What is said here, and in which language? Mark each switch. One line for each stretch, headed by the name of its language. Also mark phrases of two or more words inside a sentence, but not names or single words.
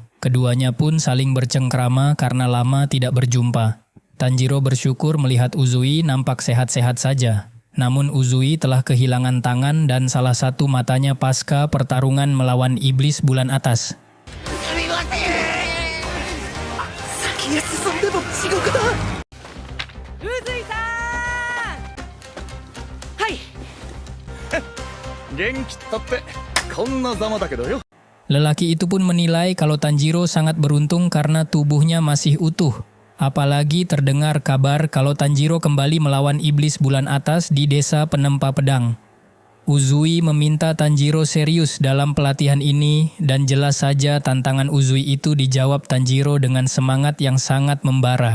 Indonesian: Keduanya pun saling bercengkrama karena lama tidak berjumpa. Tanjiro bersyukur melihat Uzui nampak sehat-sehat saja. Namun Uzui telah kehilangan tangan dan salah satu matanya pasca pertarungan melawan iblis bulan atas.
Japanese: それでも地獄だ。はい。元気ったってこんなざまだけどよ。
Indonesian: Lelaki itu pun menilai kalau Tanjiro sangat beruntung karena tubuhnya masih utuh. Apalagi terdengar kabar kalau Tanjiro kembali melawan iblis bulan atas di desa penempa pedang. Uzui meminta Tanjiro serius dalam pelatihan ini dan jelas saja tantangan Uzui itu dijawab Tanjiro dengan semangat yang sangat membara.